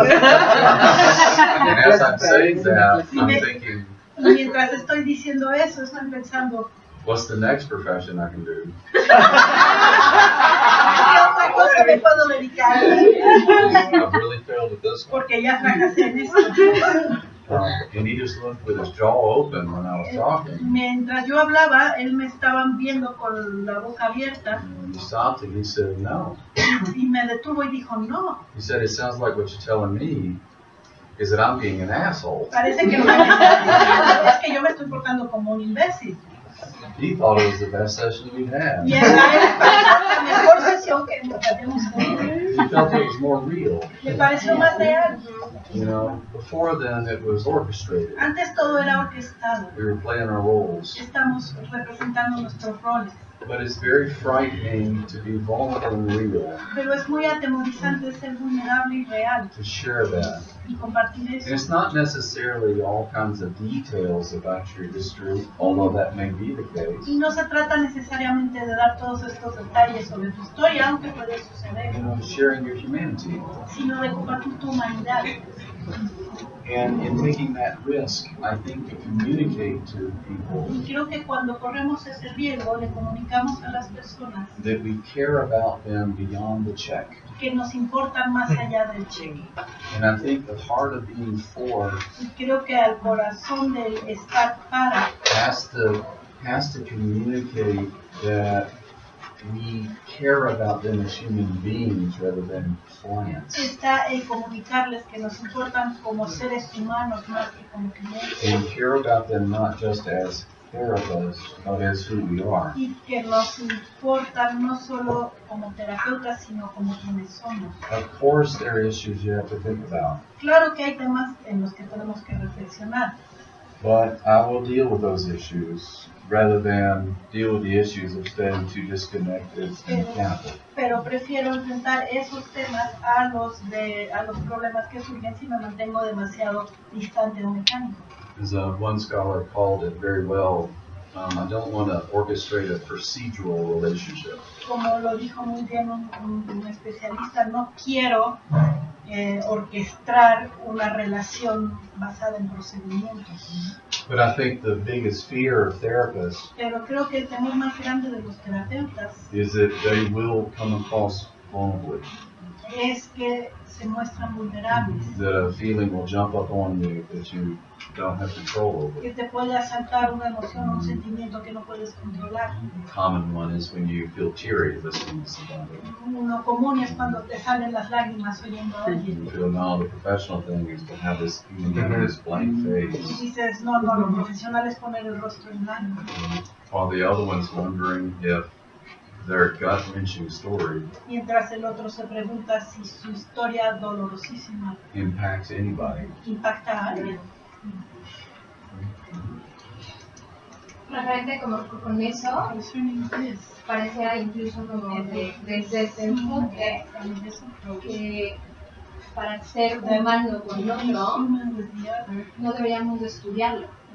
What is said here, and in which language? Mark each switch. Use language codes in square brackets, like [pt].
[en] And as I'm saying that, I'm thinking, [es] Y mientras estoy diciendo eso, estoy pensando, [en] What's the next profession I can do? [es] ¿Qué otra cosa me puedo dedicar? [en] I've really failed at this one. [es] Porque ya fracasé en esto. [en] And he just looked with his jaw open when I was talking. [es] Mientras yo hablaba, él me estaba viendo con la boca abierta. [en] And he stopped and he said, no. [es] Y me detuvo y dijo, no. [en] He said, it sounds like what you're telling me is that I'm being an asshole. [es] Parece que lo que me está diciendo es que yo me estoy portando como un imbécil. [en] He thought it was the best session we'd had. [es] Y esa es la mejor sesión que habíamos tenido. [en] He felt it was more real. [es] Me pareció más real. [en] You know, before then it was orchestrated. [es] Antes todo era orquestado. [en] We were playing our roles. [es] Estamos representando nuestros roles. [en] But it's very frightening to be vulnerable and real, [es] Pero es muy atemorizante ser vulnerable y real [en] to share that. [es] y compartir [en] And [es] eso. [en] it's not necessarily all kinds of details about your history, although that may be the case. [es] Y no se trata necesariamente de dar todos estos detalles sobre tu historia, aunque puede suceder, [en] You know, sharing your humanity. [es] sino de compartir tu humanidad. [en] And in taking that risk, I think to communicate to people [es] Y creo que cuando corremos ese riesgo, le comunicamos a las personas [en] that we care about them beyond the check. [es] que nos importan más allá del cheque. [en] And I think the heart of being for [es] Y creo que al corazón del estar para [en] has to communicate that we care about them as human beings rather than clients. [es] está en comunicarles que nos importan como seres humanos más que como clientes. [en] And we care about them not just as therapists, but as who we are. [es] Y que nos importan no solo como terapeutas, sino como quienes somos. [en] Of course, there are issues you have to think about, [es] Claro que hay temas en los que tenemos que reflexionar, [en] but I will deal with those issues rather than deal with the issues of staying too disconnected and mechanical. [es] pero prefiero enfrentar esos temas a los problemas que surgen si me mantengo demasiado distante o mecánico. [en] As one scholar called it very well, I don't want to orchestrate a procedural relationship. [es] Como lo dijo muy bien un especialista, no quiero orquestar una relación basada en procedimientos. [en] But I think the biggest fear of therapists [es] Pero creo que el temor más grande de los terapeutas [en] is that they will come across vulnerably, [es] es que se muestran vulnerables, [en] that a feeling will jump up on you that you don't have control over. [es] que te puede asaltar una emoción o un sentimiento que no puedes controlar. [en] The common one is when you feel teary listening to somebody. [es] Uno común es cuando te salen las lágrimas oyendo a alguien. [en] You feel, no, the professional thing is to have this blank [es] Y [en] face, [es] dices, no, lo profesional es poner el rostro en blanco. [en] while the other one's wondering if their gut-wrenching story [es] Mientras el otro se pregunta si su historia dolorosísima [en] impacts anybody. [es] impacta a alguien. Referente como con eso, pareciera incluso como desde ese enfoque que para ser humano con otro no deberíamos de estudiarlo.